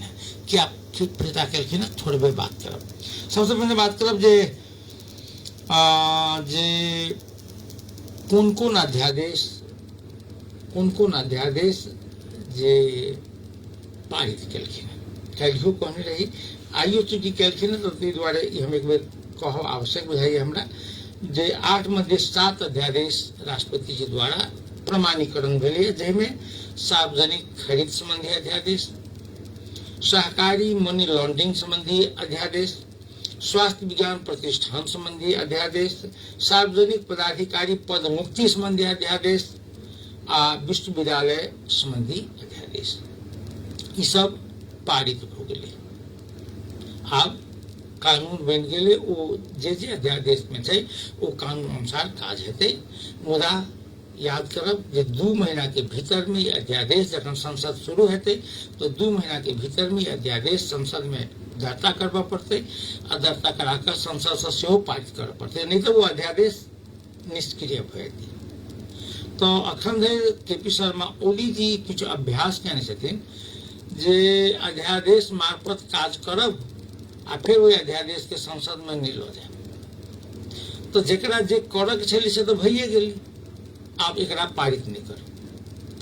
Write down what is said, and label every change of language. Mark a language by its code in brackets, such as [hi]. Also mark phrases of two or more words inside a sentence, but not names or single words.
[mai] क्या फिरता केलखिन, थोड़े बेर बात करब। सबसे पहले बात करब जे कोन अध्यादेश जे पारित केलखिन। कहियो कहने रही आइयो चूँकि केलखिन, तो ताहि दुआरे हम एक बेर कहब आवश्यक बुझाइए हमरा जे 8 में 7 अध्यादेश राष्ट्रपति जी द्वारा प्रमाणीकरण भेलै, जाहिमे सार्वजनिक खरीद संबंधी अध्यादेश, सहकारी [en] money laundering [mai] संबंधी अध्यादेश, स्वास्थ्य विज्ञान प्रतिष्ठान संबंधी अध्यादेश, सार्वजनिक पदाधिकारी पद मुक्ति संबंधी अध्यादेश, आ विश्वविद्यालय संबंधी अध्यादेश, ई सब पारित हो गेलै। आब कानून बन गेलै। ओ जे अध्यादेश में छै ओ कानून अनुसार काज हेतै। मुदा याद करब जे 2 महीना के भीतर में ये अध्यादेश जखन संसद शुरू हेतै तो 2 महीना के भीतर में ये अध्यादेश संसद में दर्ता करबा पड़तै, आ दर्ता कराकर संसद से सेहो पारित करऽ पड़तै, नहीं तो वो अध्यादेश निष्क्रिय भ जेतै। तो अखन धरि के.पी. शर्मा ओली जी कुछ अभ्यास केने छथिन जे अध्यादेश मार्फत काज करब आ फिर वही अध्यादेश के संसद में नहीं लऽ जाए। तो जेकरा जे करक छलै से तो भइए गेलै, आब एकरा पारित नहीं कर।